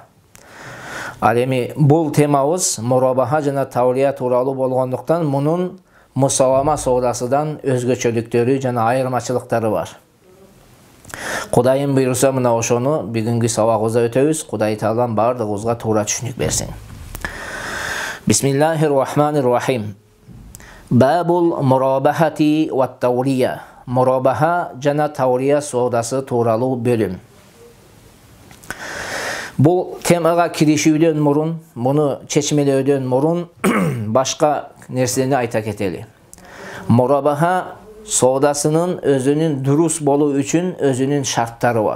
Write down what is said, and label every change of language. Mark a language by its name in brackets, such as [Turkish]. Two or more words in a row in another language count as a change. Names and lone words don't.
[Kyrgyz] Ал эми бул темабыз муробаха жана тавлия тууралуу болгондуктан мунун мусавама соодасынан өзгөчөлүктөрү жана айырмачылыктары бар. Кудайым буйруса, мына ошону бүгүнкү сабагыбызда өтөбүз. Кудай Таалам бардыгыбызга туура түшүнүк берсин. [Arabic] بسم الله الرحمن الرحيم. باب المرابحة والتولية. [Kyrgyz] Муробаха жана тавлия соодасы тууралуу бөлүм. Бул темага киришүүдөн мурун, муну чечмелөөдөн мурун башка нерсени айта кетели. Муробаха соодасынын өзүнүн дурус болуу үчүн өзүнүн шарттары бар.